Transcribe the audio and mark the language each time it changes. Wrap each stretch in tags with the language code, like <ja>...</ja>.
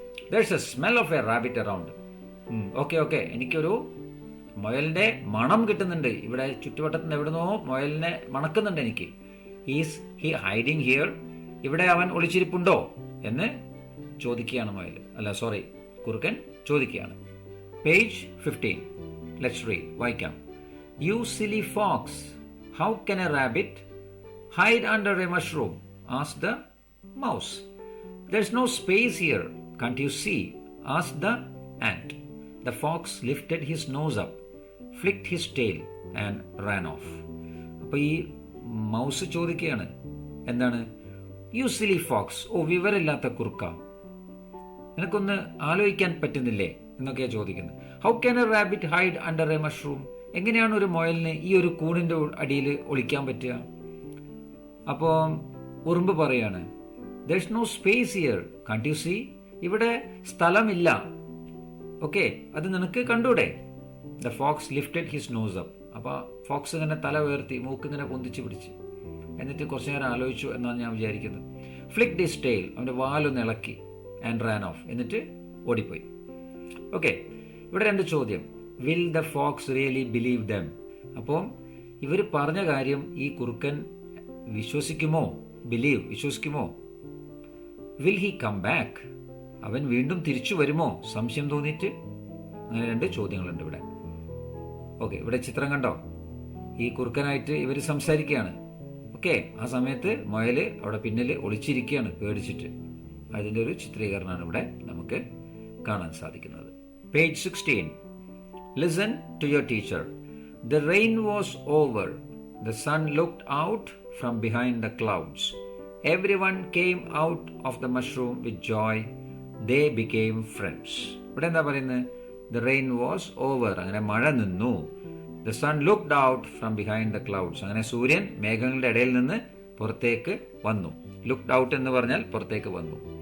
<en>there's a smell of a rabbit around.</en> <ml>Okay, എനിക്കൊരു മുയലിന്റെ മണം കിട്ടുന്നുണ്ട് ഇവിടെ, ചുറ്റുവട്ടത്തിന് എവിടുന്നോ മുയലിനെ മണക്കുന്നുണ്ട് എനിക്ക്.</ml> <en>Is he hiding here?</en> <ml>ഇവിടെ അവൻ ഒളിച്ചിരിപ്പുണ്ടോ എന്ന് ചോദിക്കുകയാണ് കുറുക്കൻ ചോദിക്കുകയാണ്. പേജ് 15.</ml> <en>let's read,</en> <ml>വായിക്കാം.</ml> <en>You silly fox, how can a rabbit hide under a mushroom? Asked the mouse. There's no space here, can't you see? asked the ant. The fox lifted his nose up, flicked his tail and ran off.</en> <ml>അപ്പൊ ഈ mouse ചോദിക്കുകയാണ്, എന്താണ്?</ml> <en>you silly fox,</en> <ml>ഓ വിവരമില്ലാത്ത കുറുക്ക, നിനക്കൊന്ന് ആലോചിക്കാൻ പറ്റുന്നില്ലേ എന്നൊക്കെയാ ചോദിക്കുന്നത്.</ml> <en>How can a rabbit hide under a mushroom?</en> <ml>എങ്ങനെയാണ് ഒരു മുയലിന് ഈ ഒരു കൂണിന്റെ അടിയിൽ ഒളിക്കാൻ പറ്റുക? അപ്പോൾ ഉറുമ്പ് പറയാണ്,</ml> <en>there's no space here, can't you see?</en> <ml>ഇവിടെ സ്ഥലമില്ല, ഓക്കെ, അത് നിനക്ക് കണ്ടൂടെ?</ml> <en>The fox lifted his nose up.</en> <ml>അപ്പൊ ഫോക്സ് ഇങ്ങനെ തല ഉയർത്തി, മൂക്ക് ഇങ്ങനെ പൊന്തിച്ച് പിടിച്ച്, എന്നിട്ട് കുറച്ചു നേരം ആലോചിച്ചു എന്നാണ് ഞാൻ വിചാരിക്കുന്നത്.</ml> <en>flicked his tail,</en> <ml>അവന്റെ വാലൊന്ന് ഇളക്കി,</ml> <en>and ran off,</en> <ml>എന്നിട്ട് ഓടിപ്പോയി. ഓക്കെ, ഇവിടെ 2 ചോദ്യം.</ml> <en>Will the fox really believe them?</en> <ml>അപ്പോൾ ഇവർ പറഞ്ഞ കാര്യം ഈ കുറുക്കൻ വിശ്വസിക്കുമോ? വിശ്വസിക്കുമോ?</ml> <en>Will he come back?</en> <ml>അവൻ വീണ്ടും തിരിച്ചു വരുമോ സംശയം തോന്നിയിട്ട്? അങ്ങനെ 2 ചോദ്യങ്ങളുണ്ട് ഇവിടെ. ഓക്കെ, ഇവിടെ ചിത്രം കണ്ടോ? ഈ കുറുക്കനായിട്ട് ഇവർ സംസാരിക്കുകയാണ്. ഓക്കെ, ആ സമയത്ത് മുയല് അവിടെ പിന്നിൽ ഒളിച്ചിരിക്കുകയാണ് പേടിച്ചിട്ട്. അതിൻ്റെ ഒരു ചിത്രീകരണമാണ് ഇവിടെ നമുക്ക് കാണാൻ സാധിക്കുന്നത്. Page 16.</ml> <en>Listen to your teacher. The rain was over. The sun looked out from behind the clouds. Everyone came out of the mushroom with joy. They became friends.</en> <ml>ഇവിടെ എന്താ പറയുന്നത്?</ml> <en>The rain was over.</en> <ml>അങ്ങനെ മഴ നിന്നു.</ml> <en>The sun looked out from behind the clouds.</en> <ml>അങ്ങനെ സൂര്യൻ മേഘങ്ങളുടെ ഇടയിൽ നിന്ന് പുറത്തേക്ക് വന്നു.</ml> <en>Looked out</en> <ml>എന്ന് പറഞ്ഞാൽ പുറത്തേക്ക് വന്നു.</ml>